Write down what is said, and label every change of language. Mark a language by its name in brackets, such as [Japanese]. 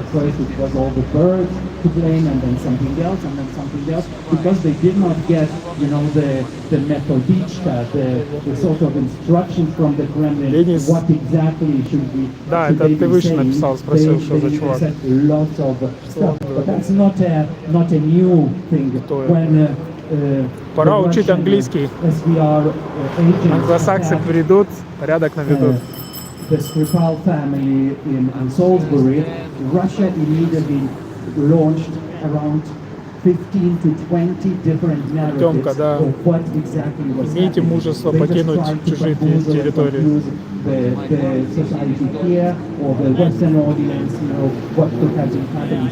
[English] First it was all the birds to blame, and then something else, because they did not get, the metodichka, the sort of instructions from the Kremlin, what exactly should be. [Russian] Да, это ты выше написал, спросил, что за чувак. [English] Of stuff, but that's not a new thing. When [Russian] пора учить английский. Англосаксы придут, порядок наведут. [English] The Skripal family in Salisbury, Russia immediately launched around 15 to 20 different narratives of what exactly was [Russian] Имейте мужество покинуть чужие территории. [English] The society here or the Western audience, what could have been happening.